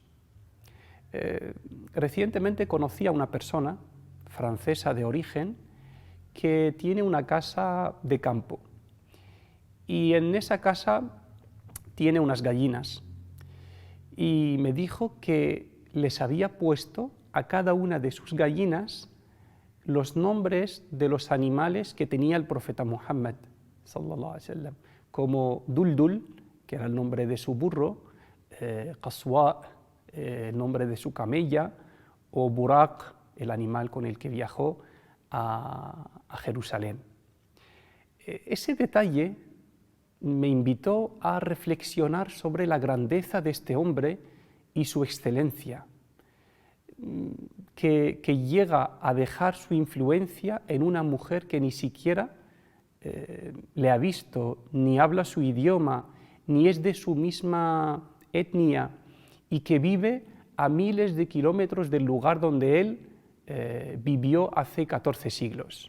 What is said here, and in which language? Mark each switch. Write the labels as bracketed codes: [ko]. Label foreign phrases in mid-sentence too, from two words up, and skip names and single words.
[es] Recientemente conocí a una persona francesa de origen que tiene una casa de campo y en esa casa tiene unas gallinas y me dijo que les había puesto a cada una de sus gallinas los nombres de los animales que tenía el profeta Muhammad [ar] صلى الله عليه وسلم, [es] como Duldul, que era el nombre de su burro, Qaswa, el nombre de su camella, o Buraq, el animal con el que viajó a Jerusalén. Ese detalle me invitó a reflexionar sobre la grandeza de este hombre y su excelencia, que llega a dejar su influencia en una mujer que ni siquiera le ha visto, ni habla su idioma, ni es de su misma etnia, y que vive a miles de kilómetros del lugar donde él vivió hace 14 siglos.